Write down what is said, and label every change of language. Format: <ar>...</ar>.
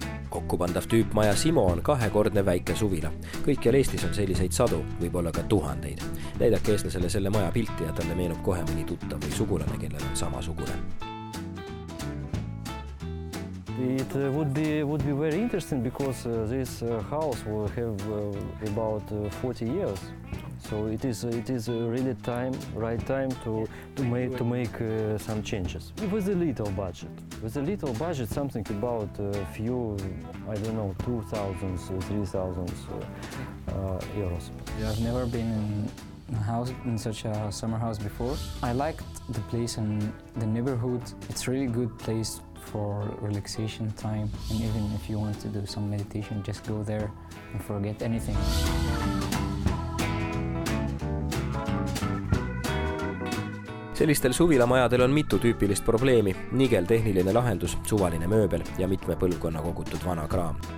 <et>Kokkupandav tüüpmaja Simo on 2-kordne väike suvila. Kõikjal Eestis on selliseid sadu, võib-olla ka tuhandeid. Näidake eestlasele selle maja pilti ja talle meenub kohe mõni tuttav või sugulane, kellel on samasugune.</et> <en>It would be very interesting because this house will have about 40 years. So it is really right time to make some changes with a little budget. With a little budget, something about a few, I don't know, 2,000, 3,000 euros. I've never been in a house, in such a summer house before. I liked the place and the neighborhood. It's a really good place for relaxation time, and even if you want to do some meditation, just go there and forget anything.</en> <et>Sellistel suvilamajadel on mitu tüüpilist probleemi, nigel tehniline lahendus, suvaline mööbel ja mitme põlvkonna kogutud vana kraam.</et>